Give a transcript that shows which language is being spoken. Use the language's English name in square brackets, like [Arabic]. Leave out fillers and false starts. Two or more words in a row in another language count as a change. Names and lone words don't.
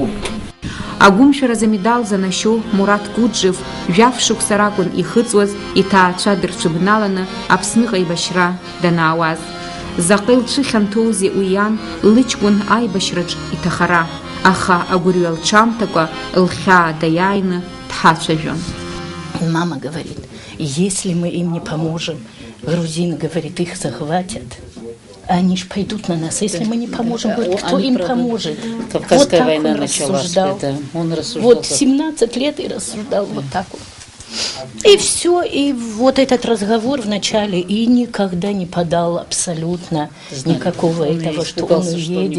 [Abkhazian] Агәымшәаразы медал занашьо Мурат Куджев жәаф шықәса ракәын ихыҵуаз иҭаацәа дырҽыбналаны Аԥсныҟа аибашьра данаауаз. Заҟа илҽыхьанҭоузеи уи иан лыҷкәын аибашьраҿ иҭахара, аха агәырҩа лҽамҭакәа лхьаа даиааины дҳацәажәон. [Russian] Мама говорит, если мы им не поможем, грузины, говорит, их захватят. Они ж пойдут на нас, если мы не поможем. Говорит, кто им поможет? Кавказская вот война он началась. Рассуждал. Это он рассуждал. Вот 17 лет и рассуждал вот так вот. И все, и вот этот разговор вначале и никогда не подал абсолютно никакого этого, что он уедет.